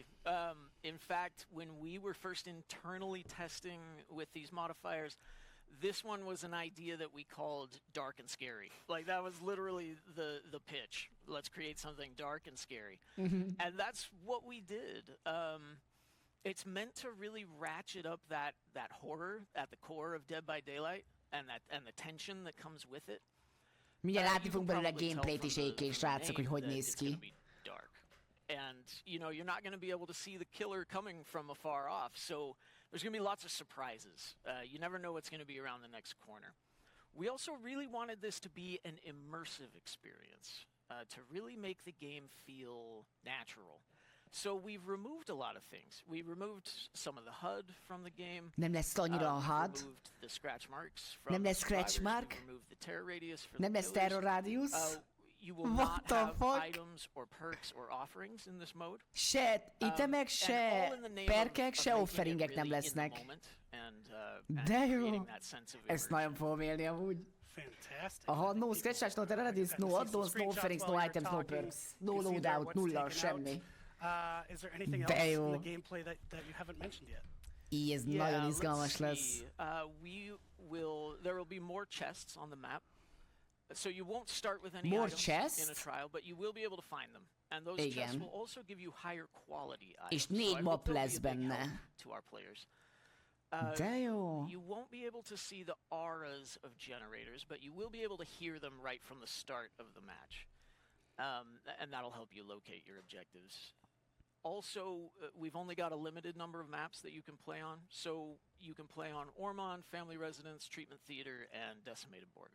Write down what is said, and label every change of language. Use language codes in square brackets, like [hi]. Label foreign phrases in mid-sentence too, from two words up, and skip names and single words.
[en] In fact, when we were first internally testing with these modifiers, this one was an idea that we called dark and scary. Like, that was literally the pitch. Let's create something dark and scary. And that's what we did. It's meant to really ratchet up that horror at the core of Dead by Daylight and the tension that comes with it. [hu] Mindjárt látni fogunk belőle gameplayt is egyébként, srácok, hogy néz ki. [en] Dark. And, you know, you're not going to be able to see the killer coming from afar off, so there's going to be lots of surprises. You never know what's going to be around the next corner. We also really wanted this to be an immersive experience, to really make the game feel natural. So we've removed a lot of things. We removed some of the HUD from the game. [hu] Nem lesz annyira a HUD. [en] Removed the scratch marks from [hu] Nem lesz [en] the scratch survivors. mark. We removed the terror radius for [hu] Nem [en] the [hu] lesz [en] killers. terror radius. You will What not the have fuck? items or perks or offerings in this mode. [hu] Se itemek, se perkek, se offeringek nem lesznek. De jó! Ezt nagyon fogom élni amúgy. [en] Fantastic. Aha, no scratch, no terror radius, no add-ons, no offerings, no items, no perks. No loadout, [hu] nulla, semmi. [en] Is there anything else in the gameplay that you haven't mentioned yet? [hu] Így ez nagyon izgalmas lesz. [en] There will be more chests on the map. So you won't start with any More items chests? in a trial, but you will be able to find them. And those chests will also give you higher quality items. [hu] És 4 map lesz benne. [en] To our players. [hu] De jó. [en] You won't be able to see the auras of generators, but you will be able to hear them right from the start of the match. And that'll help you locate your objectives. Also, we've only got a limited number of maps that you can play on, so you can play on Ormond, Family Residence, Treatment Theater, and Decimated Borgo.